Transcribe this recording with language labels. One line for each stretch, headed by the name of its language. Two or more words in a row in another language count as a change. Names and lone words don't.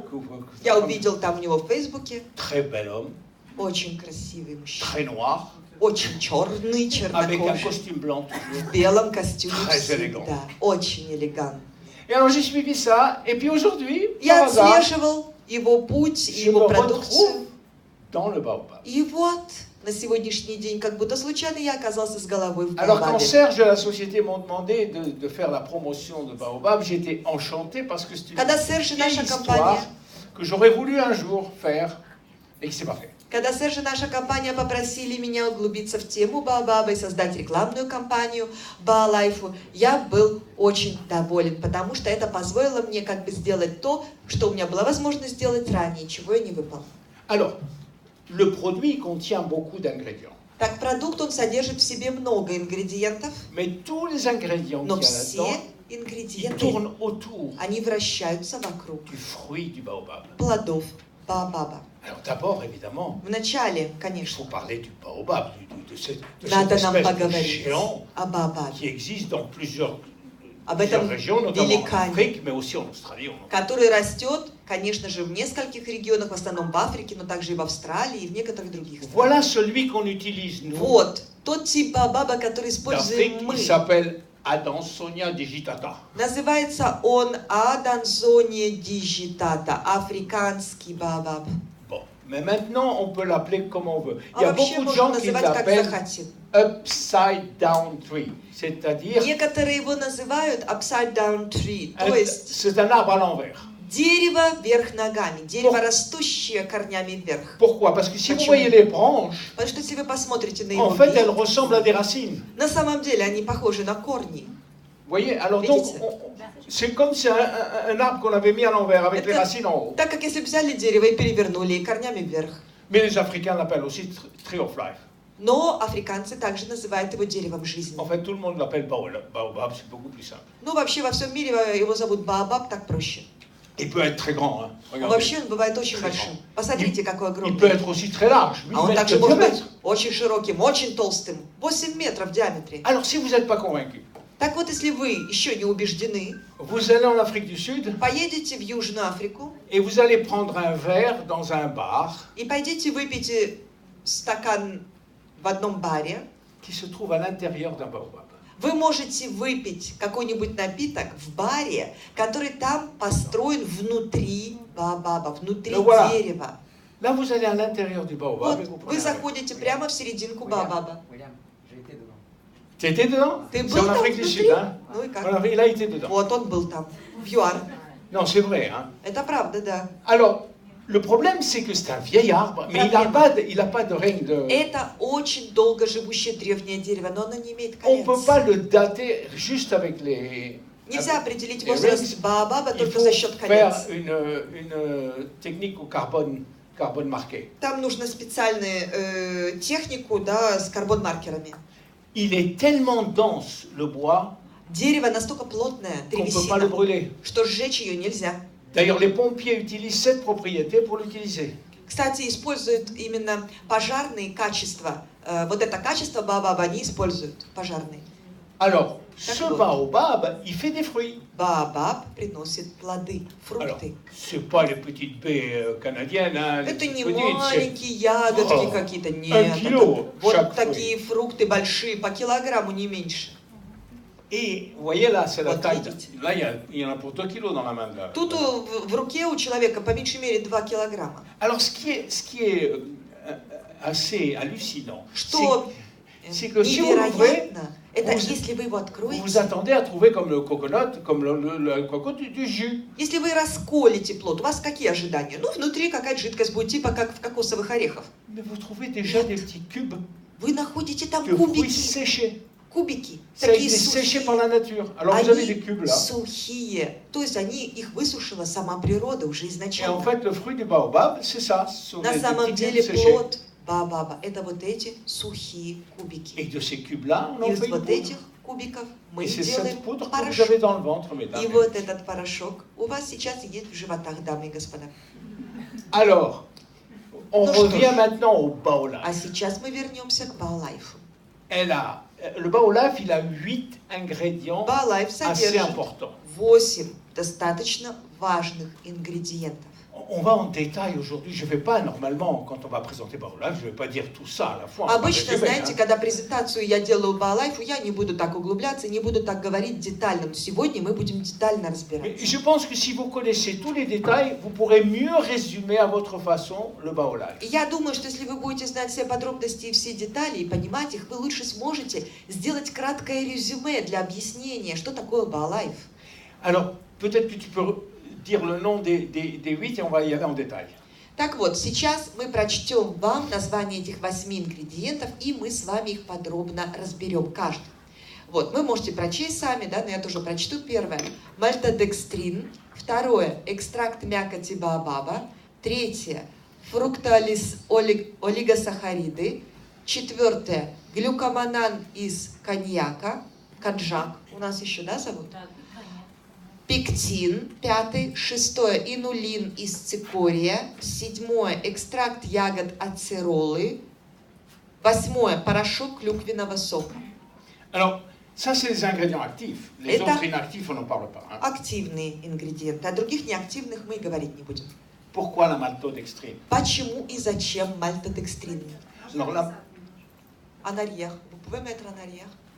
Russian: Я увидел там у него в Фейсбуке.
French: Très bel homme,
Russian: Очень красивый мужчина.
French: très noir,
Russian: Очень черный,
French: avec un
Russian: чернокожий.
French: costume blanc toujours.
Russian: В белом костюме
French: Très
Russian: всегда.
French: élégant.
Russian: Очень элегантно.
French: Et alors j'ai suivi ça, et puis aujourd'hui,
Russian: Я
French: par hasard,
Russian: отслеживал его путь,
French: je me
Russian: его продукцию.
French: retrouve dans le baobab.
Russian: И вот, на сегодняшний день, как будто случайно я оказался с головой в
French: Alors quand
Russian: Баобабе.
French: Serge et la société m'ont demandé de faire la promotion de Baobab, j'étais enchanté parce que c'est une
Russian: Когда Серж и
French: vieille
Russian: наша
French: histoire
Russian: компания,
French: que j'aurais voulu un jour faire et qui s'est pas fait.
Russian: когда Серж и наша компания попросили меня углубиться в тему Баобаба и создать рекламную кампанию Baolife, я был очень доволен, потому что это позволило мне как бы сделать то, что у меня была возможность сделать ранее, чего я не выполнил.
French: Alors, le produit contient beaucoup d'ingrédients.
Russian: Так, продукт, он содержит в себе много ингредиентов,
French: Mais tous les ingrédients
Russian: но
French: qu'il y a
Russian: все
French: là-dedans, ils
Russian: ингредиенты,
French: tournent autour
Russian: они вращаются вокруг
French: du fruit du baobab.
Russian: плодов Баобаба.
French: Alors d'abord, évidemment,
Russian: Вначале,
French: il
Russian: конечно,
French: faut parler du baobab, de cette
Russian: надо нам
French: espèce de
Russian: поговорить
French: géant
Russian: о Баобабе,
French: qui existe dans plusieurs
Russian: об этом
French: régions, notamment en
Russian: великане,
French: Afrique, mais aussi en Australie.
Russian: который растет, конечно же, в нескольких регионах, в основном в Африке, но также и в Австралии, и в некоторых других странах.
French: Voilà celui qu'on utilise, nous,
Russian: Вот, тот тип Баобаба, который
French: d'Afrique,
Russian: используем мы.
French: il s'appelle Adansonia digitata.
Russian: Называется он Аданзония дигитата, африканский Баобаб.
French: Bon, mais maintenant, on peut l'appeler comme on veut. Il y
Russian: А
French: a
Russian: вообще
French: beaucoup de
Russian: можно
French: gens qui
Russian: называть как
French: l'appellent
Russian: захотим.
English: upside down tree,
French: c'est-à-dire
Russian: Некоторые его называют
English: upside down tree,
Russian: то есть
French: c'est un arbre à l'envers.
Russian: дерево вверх ногами, дерево, растущее корнями вверх.
French: Pourquoi? Parce que si vous
Russian: Почему?
French: voyez les branches,
Russian: Потому что если вы посмотрите на его
French: en fait, elles
Russian: ветви,
French: ressemblent à des racines.
Russian: на самом деле они похожи на корни.
French: Vous voyez? Alors donc,
Russian: Видите?
French: c'est comme si un arbre qu'on avait mis à l'envers avec les
Russian: Это
French: racines en haut.
Russian: так как если бы взяли дерево и перевернули и корнями вверх.
French: Mais les Africains l'appellent aussi
English: tree of life.
Russian: Но африканцы также называют его деревом жизни.
French: En fait, tout le monde l'appelle baobab, c'est beaucoup plus simple.
Russian: Ну, вообще во всем мире его зовут Баобаб, так проще.
French: Il peut être très grand, hein.
Russian: Но
French: Regardez.
Russian: вообще он бывает очень
French: Très
Russian: большим.
French: grand.
Russian: Посмотрите, какой
French: Il
Russian: огромный.
French: peut être aussi très large. 8
Russian: А он
French: mètres
Russian: также
French: de
Russian: может быть
French: diamètre.
Russian: очень широким, очень толстым, 8 метров в диаметре.
French: Alors, si vous n'êtes pas convaincu,
Russian: Так вот, если вы еще не убеждены,
French: vous allez en Afrique du Sud
Russian: поедете в Южную Африку
French: et vous allez prendre un verre dans un bar
Russian: и пойдите выпейте стакан в одном баре,
French: qui se trouve à l'intérieur d'un baobab.
Russian: вы можете выпить какой-нибудь напиток в баре, который там построен внутри баобаба, внутри Ну,
French: voilà.
Russian: дерева.
French: Là, vous allez à l'intérieur du baobab
Russian: Вот,
French: et vous
Russian: вы
French: prenez un verre.
Russian: заходите прямо в серединку баобаба.
French: William, j'ai été dedans. Tu étais dedans?
Russian: Ты
French: C'est
Russian: был
French: en
Russian: там
French: Afrique du
Russian: внутри?
French: Sud, hein?
Russian: Ну и как?
French: Il a été dedans.
Russian: Вот он был там, в ЮАР.
French: Non, c'est vrai, hein?
Russian: Это правда, да.
French: Alors, le problème, c'est que c'est un vieil arbre, mais il n'a pas de règne de...
Russian: Это очень долго живущее древнее дерево, но оно не имеет
French: On ne peut
Russian: конец.
French: pas le dater juste avec les...
Russian: Нельзя определить
French: les
Russian: возраст
French: rings.
Russian: баобаба
French: Il
Russian: только
French: faut
Russian: за счет
French: faire
Russian: колец.
French: une technique au carbone marqué.
Russian: Там нужно специальную технику, да, с карбон-маркерами.
French: Il est tellement dense, le bois,
Russian: Дерево настолько плотное,
French: qu'on ne peut pas le
Russian: древесина,
French: brûler.
Russian: что сжечь ее нельзя.
French: D'ailleurs, les pompiers utilisent cette propriété pour l'utiliser.
Russian: Кстати, используют именно пожарные качества. Вот это качество баобаба они используют, пожарные.
French: Alors,
Russian: Так
French: ce
Russian: вот.
French: baobab, il fait des fruits.
Russian: Баобаб приносит плоды,
French: Alors,
Russian: фрукты.
French: c'est pas les petites baies canadiennes, hein, les
Russian: Это не
French: petites, c'est-
Russian: маленькие ягодки О, какие-то, нет. 1 кило это вот
French: chaque
Russian: такие фрукты большие, по килограмму, не меньше.
French: Et vous voyez là, c'est la
Russian: Вот
French: taille.
Russian: видите.
French: Là, il y en a pour 2 kilos dans la main. Là.
Russian: Тут в руке у человека по меньшей мере 2 килограмма.
French: Alors, ce qui est assez hallucinant,
Russian: Что
French: c'est que si vous l'ouvrez,
Russian: невероятно, это
French: vous-
Russian: если вы его
French: vous
Russian: откроете,
French: vous attendez à trouver comme le coconut, comme le coco du jus.
Russian: если вы расколите плод, у вас какие ожидания? Ну, внутри какая-то жидкость будет, типа как в кокосовых орехах.
French: Mais vous trouvez déjà des petits cubes
Russian: Вы находите там
French: de fruits
Russian: кубики,
French: séchés.
Russian: кубики,
French: Ça a été
Russian: такие
French: séché
Russian: сухие.
French: par la nature. Alors vous avez des
Russian: Они
French: cubes là.
Russian: сухие, то есть они их высушила сама природа уже
French: Et en
Russian: изначально.
French: fait, le fruit du baobab, c'est ça. Ce sont
Russian: На
French: des
Russian: самом
French: petits
Russian: деле
French: cubes séchés.
Russian: плод баобаба это вот эти сухие
French: Et
Russian: кубики.
French: de ces cubes-là, on en
Russian: Из
French: fait une
Russian: вот
French: poudre.
Russian: этих кубиков мы
French: Et c'est
Russian: делаем
French: cette poudre que vous
Russian: порошок.
French: avez dans le ventre, mesdames.
Russian: И вот этот порошок у вас сейчас есть в животах, дамы и господа.
French: Alors, on
Russian: Ну что
French: revient
Russian: ж.
French: maintenant au baolaf.
Russian: А сейчас мы вернемся к Баолайфу.
French: Le baolaf, il a 8 ingrédients
Russian: Баолайф
French: assez
Russian: содержит
French: importants.
Russian: 8 достаточно важных ингредиентов.
French: On va en détail aujourd'hui. Je ne vais pas, normalement, quand on va présenter baolaf, je ne vais pas dire tout ça à la fois. on va
Russian: Обычно,
French: résumer,
Russian: знаете,
French: hein.
Russian: когда презентацию я делаю Баолайфу, я не буду так углубляться, не буду так говорить детально. Но сегодня мы будем детально
French: Mais
Russian: разбираться.
French: je pense que si vous connaissez tous les détails, vous pourrez mieux résumer à votre façon le baolaf.
Russian: И я думаю, что если вы будете знать все подробности и все детали и понимать их, вы лучше сможете сделать краткое резюме для объяснения, что такое Баолайф.
French: Alors, peut-être que tu peux dire le nom des 8 et on va y aller en détail.
Russian: Так вот, сейчас мы прочтем вам название этих 8 ингредиентов, и мы с вами их подробно разберем, каждый. Вот, вы можете прочесть сами, да, но я тоже прочту. Первое – мальтодекстрин. Второе – экстракт мякоти баобаба. Третье – фруктоолигосахариды. Четвертое – глюкоманан из коньяка. Конжак у нас еще, да, зовут? Пектин, пятый, шестое, инулин из цикория, седьмое, экстракт ягод ацеролы, восьмое, порошок клюквенного сока.
French: Alors, ça, c'est les ingrédients actifs. Les
Russian: Это-
French: autres inactifs, on n'en parle pas. hein.
Russian: Активные ингредиенты, о других неактивных мы и говорить не будем.
French: Pourquoi la maltodextrine?
Russian: Почему и зачем мальтодекстрин?
French: Alors là, En arrière. Vous pouvez mettre en arrière.